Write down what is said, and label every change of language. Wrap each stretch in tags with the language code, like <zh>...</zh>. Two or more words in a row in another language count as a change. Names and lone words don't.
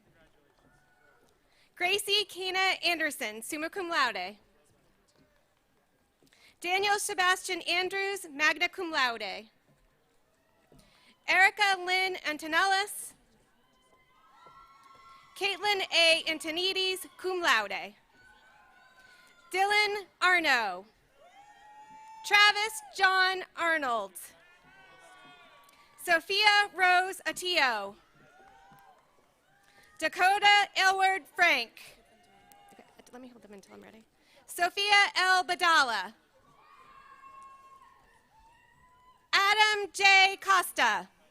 <en>Gracie Kina Anderson,</en> <la>summa cum laude.</la> <en>Daniel Sebastian Andrews,</en> <la>magna cum laude.</la> <en>Erica Lynn Antonellis. Caitlin A. Antonides,</en> <la>cum laude.</la> <en>Dylan Arno. Travis John Arnold. Sophia Rose Atillo. Dakota Elward Frank. Okay, let me hold them until I'm ready. Sophia L. Badala. Adam J. Costa.</en>